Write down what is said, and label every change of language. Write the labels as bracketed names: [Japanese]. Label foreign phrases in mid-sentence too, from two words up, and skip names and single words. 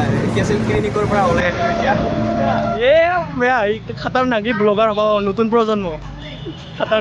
[Assamese] আছিল ক্লিনিকৰ পৰা ওলাই এতিয়া [Hindi] खतरनाक ब्लॉगर [Assamese] হ'ব নতুন প্ৰজন্ম खतरनाक